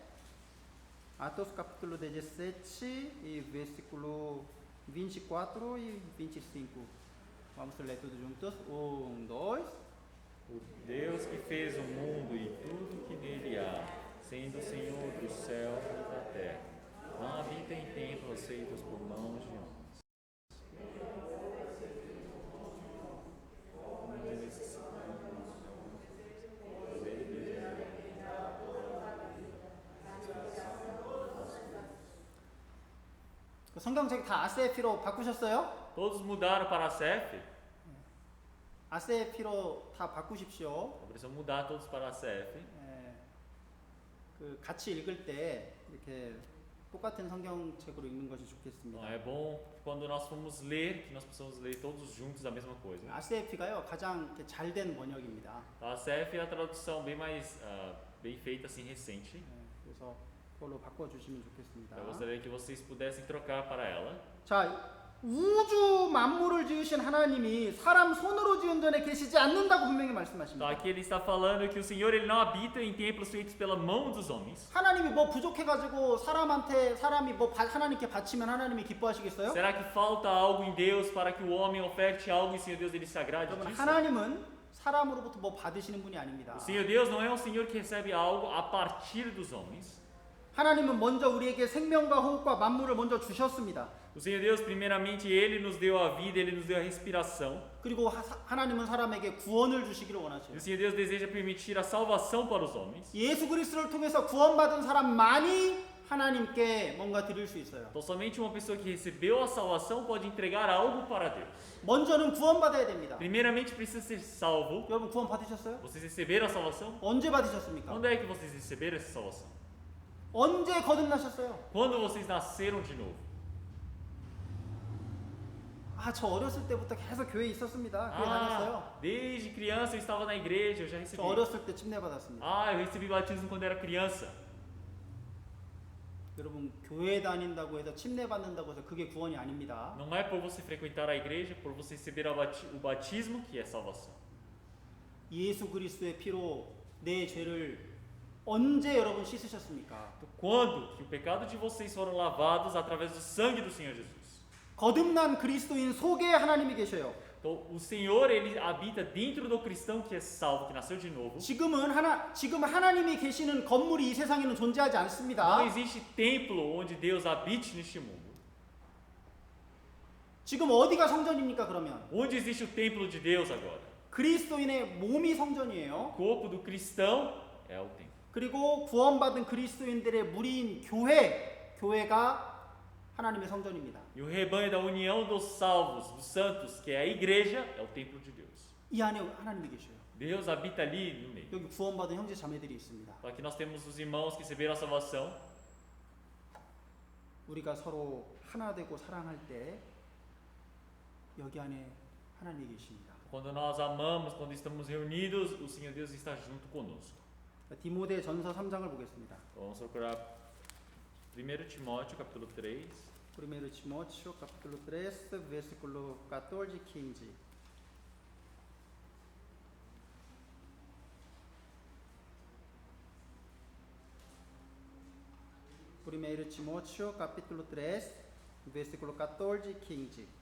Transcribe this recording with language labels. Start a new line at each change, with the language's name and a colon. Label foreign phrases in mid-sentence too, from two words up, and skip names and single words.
Portuguese: Atos capítulo 17 e versículo 24 e 25. Vamos ler todos juntos. 1, 2. O Deus que fez o mundo e tudo que nele há, sendo o Senhor do céu e da terra, não habita em templos feitos por mãos de homens.
Korean: 성경책 다 아세피로 바꾸셨어요?
Portuguese: Todos mudaram para a CF?
Korean: 아세피로 다 바꾸십시오.
Portuguese: Precisam mudar todos para a CF.
Korean: 그 같이 읽을 때 이렇게 똑같은 성경책으로 읽는 것이 좋겠습니다.
Portuguese: É bom quando nós formos ler, que nós possamos ler todos juntos a mesma coisa.
Korean: 아세피가요 가장 잘된 번역입니다.
Portuguese: A CF é a tradução bem mais bem feita, assim, recente.
Korean: 그래서 그걸로 바꿔주시면 좋겠습니다.
Portuguese: Eu gostaria que vocês pudessem trocar para ela.
Korean: 자, 우주 만물을 지으신 하나님이 사람 손으로 지은 전에 계시지 않는다고 분명히
Portuguese: Então,
Korean: 말씀하십니다.
Portuguese: aqui ele está falando que o Senhor ele não habita em templos feitos pela mão dos homens.
Korean: 하나님이 뭐 부족해가지고 사람이 뭐 하나님께 바치면 하나님이 기뻐하시겠어요?
Portuguese: Será que falta algo em Deus para que o homem oferte algo e o Senhor Deus ele se agrade
Korean: 여러분,
Portuguese: disso?
Korean: 하나님은 사람으로부터 뭐 받으시는 분이 아닙니다.
Portuguese: O Senhor Deus não é um Senhor que recebe algo a partir dos homens.
Korean: 하나님은 먼저 우리에게 생명과 호흡과 만물을 먼저 주셨습니다.
Portuguese: O Senhor Deus, primeiramente, Ele nos deu a vida, Ele nos deu a respiração.
Korean: 그리고 하나님은 사람에게 구원을 주시기를
Portuguese: E
Korean: 원하셔요.
Portuguese: o Senhor Deus deseja permitir a salvação para os homens.
Korean: 예수 그리스도를 통해서 구원받은 사람만이 하나님께 뭔가 드릴 수 있어요.
Portuguese: Então, somente uma pessoa que recebeu a salvação pode entregar algo para Deus.
Korean: 먼저는 구원받아야 됩니다.
Portuguese: Primeiramente, precisa ser salvo.
Korean: 여러분 구원 받으셨어요?
Portuguese: Vocês receberam a salvação?
Korean: 언제 받으셨습니까?
Portuguese: Quando é que vocês receberam essa salvação?
Korean: 언제 거듭나셨어요?
Portuguese: Quando vocês nasceram de novo?
Korean: 저 어렸을 때부터 계속 교회에 있었습니다. 교회 다녔어요.
Portuguese: Desde criança eu estava na igreja, eu já recebi.
Korean: 저 어렸을 때 침례 받았습니다.
Portuguese: Eu recebi batismo quando era criança.
Korean: 여러분 교회 다닌다고 해서 침례 받는다고 해서 그게 구원이 아닙니다.
Portuguese: Não é por você frequentar a igreja, por você receber o batismo que é salvação.
Korean: 예수 그리스도의 피로 내 죄를 언제 여러분 씻으셨습니까?
Portuguese: Quando que o pecado de vocês foram lavados através do sangue do Senhor Jesus?
Korean: 거듭난 그리스도인 속에 하나님이 계셔요.
Portuguese: Então, o Senhor, ele habita dentro do cristão que é salvo, que nasceu de novo.
Korean: 지금 하나님이 계시는 건물이 이 세상에는 존재하지 않습니다.
Portuguese: Não existe templo onde Deus habite neste mundo.
Korean: 지금 어디가 성전입니까 그러면?
Portuguese: Onde existe o templo de Deus agora?
Korean: 그리스도인의 몸이 성전이에요.
Portuguese: O corpo do cristão é o templo.
Korean: 그리고 구원받은 그리스도인들의 무리인 교회가 하나님의 성전입니다.
Portuguese: E o rebanho da união dos salvos, dos santos, que é a igreja, é o templo de Deus.
Korean: 이 안에 하나님이 계셔요.
Portuguese: Deus habita ali no meio.
Korean: 여기 구원받은 형제 자매들이 있습니다.
Portuguese: Aqui nós temos os irmãos que receberam a salvação.
Korean: 우리가 서로 하나 되고 사랑할 때 여기 안에 하나님이 계십니다.
Portuguese: Quando nós amamos, quando estamos reunidos, o Senhor Deus está junto conosco.
Korean: 디모데 전서 3장을 보겠습니다.
Portuguese: Vamos procurar 1 Timóteo, capítulo 3. 1 Timóteo, capítulo 3, versículo 14, 15. Primeiro Timóteo, capítulo 3, versículo 14 e 15.